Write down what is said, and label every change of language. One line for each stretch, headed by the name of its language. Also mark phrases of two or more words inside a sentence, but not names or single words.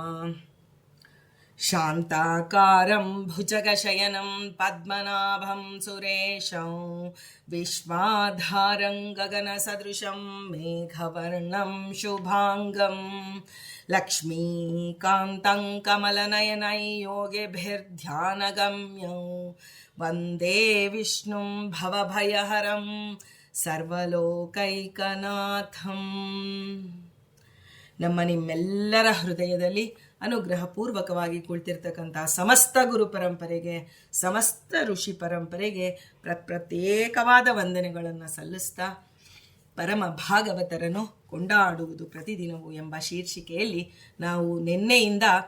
Sanskrit: शान्ताकारं भुजगशयनं पद्मनाभं सुरेशं विश्वाधारं गगनसदृशं मेघवर्णं शुभांगं लक्ष्मीकान्तं कमलनयनं योगिभिर्ध्यानगम्यं वन्दे विष्णुं भवभयहरं सर्वलोकैकनाथं।
Kannada: ನಮ್ಮ ನಿಮ್ಮೆಲ್ಲರ ಹೃದಯದಲ್ಲಿ ಅನುಗ್ರಹಪೂರ್ವಕವಾಗಿ ಕುಳಿತಿರ್ತಕ್ಕಂಥ ಸಮಸ್ತ ಗುರು ಪರಂಪರೆಗೆ, ಸಮಸ್ತ ಋಷಿ ಪರಂಪರೆಗೆ ಪ್ರತ್ಯೇಕವಾದ ವಂದನೆಗಳನ್ನು ಸಲ್ಲಿಸ್ತಾ, ಪರಮ ಭಾಗವತರನ್ನು ಕೊಂಡಾಡುವುದು ಪ್ರತಿದಿನವೂ ಎಂಬ ಶೀರ್ಷಿಕೆಯಲ್ಲಿ ನಾವು ನಿನ್ನೆಯಿಂದ